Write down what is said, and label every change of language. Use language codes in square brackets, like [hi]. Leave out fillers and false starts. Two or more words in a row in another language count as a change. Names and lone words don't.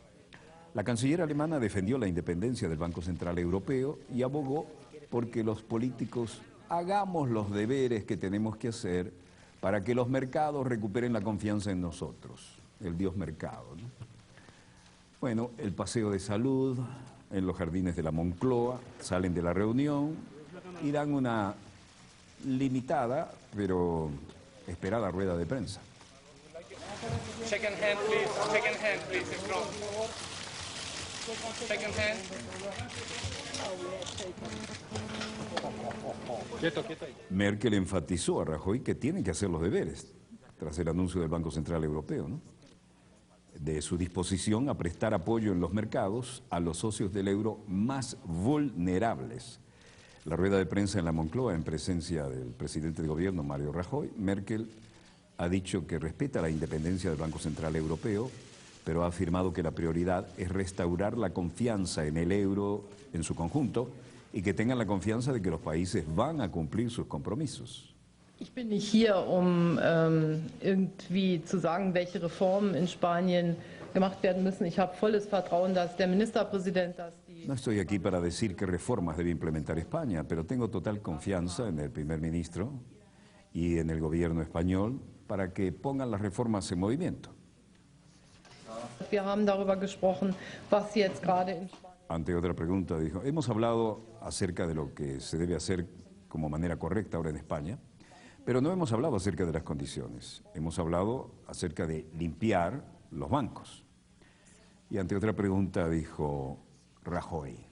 [es] La canciller alemana defendió la independencia del Banco Central Europeo y abogó porque los políticos hagamos los deberes que tenemos que hacer para que los mercados recuperen la confianza en nosotros, el dios mercado, ¿no? Bueno, el paseo de salud en los jardines de la Moncloa, salen de la reunión y dan una limitada pero esperada rueda de prensa. [en] Second hand, please. Second hand, please, in front. Second hand. [es] Quieto, quieto. Merkel enfatizó a Rajoy que tienen que hacer los deberes, tras el anuncio del Banco Central Europeo, ¿no?, de su disposición a prestar apoyo en los mercados a los socios del euro más vulnerables. La rueda de prensa en la Moncloa, en presencia del presidente de gobierno, Mario Rajoy, Merkel ha dicho que respeta la independencia del Banco Central Europeo, pero ha afirmado que la prioridad es restaurar la confianza en el euro en su conjunto y que tengan la confianza de que los países van a cumplir sus compromisos. [de] Ich bin nicht hier, irgendwie zu sagen, welche Reformen in Spanien gemacht werden müssen. Ich habe volles Vertrauen, dass der Ministerpräsident, dass die... [es] No estoy aquí para decir qué reformas debe implementar España, pero tengo total confianza en el primer ministro y en el gobierno español para que pongan las reformas en movimiento. [de] Wir haben darüber gesprochen, was jetzt gerade in Spanien... [es] Ante otra pregunta dijo, hemos hablado acerca de lo que se debe hacer como manera correcta ahora en España, pero no hemos hablado acerca de las condiciones. Hemos hablado acerca de limpiar los bancos. Y ante otra pregunta dijo Rajoy.